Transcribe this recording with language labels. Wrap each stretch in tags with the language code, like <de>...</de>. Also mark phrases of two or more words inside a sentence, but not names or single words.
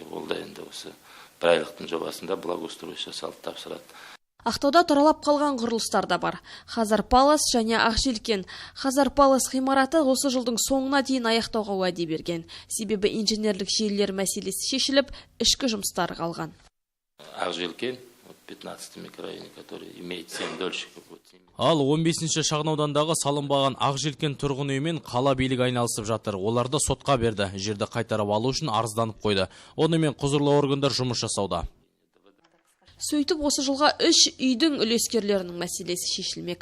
<kk>Ол да енді осы бір айлықтың жобасында благоустройство жасалып тапсырады. Ақтауда тұралап қалған құрылыстар да бар. Хазар Палас және Ақжелкен. Хазар Палас ғимараты осы жылдың соңына дейін аяқтауға уәде берген. Себебі инженерлік желілер мәселесі шешіліп, ішкі жұмыстар қалған.</kk> <ru>Ақжелкен 15-й микрорайоне, который имеет 7 дольщиков.</ru> <kk>Ал 15-ші шағын аудандағы салынбаған Ақжелкен тұрғын үймен қала билігі айналысып жатыр. Оларды сотқа берді. Жерді қайтарып алу үшін арызданып қойды. Онымен құзырлы органдар жұмыс жасауда. Сөйтіп, осы жылға 3 үйдің үлескерлерінің мәселесі шешілмек.</kk>